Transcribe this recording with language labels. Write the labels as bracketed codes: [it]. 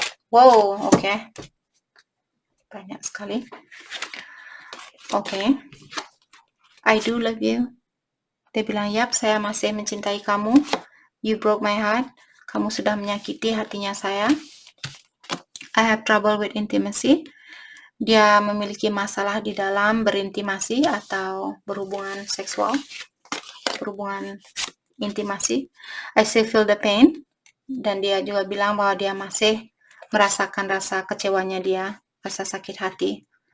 [id] Wow, oke. Banyak sekali. Oke. [en] I do love you. [id] Dia bilang, yap, saya masih mencintai kamu. [en] You broke my heart. [id] Kamu sudah menyakiti hatinya saya. [en] I have trouble with intimacy. [id] Dia memiliki masalah di dalam berintimasi atau berhubungan seksual. Berhubungan intimasi. [en] I still feel the pain. [id] Dan dia juga bilang bahwa dia masih merasakan rasa kecewanya dia, rasa sakit hati.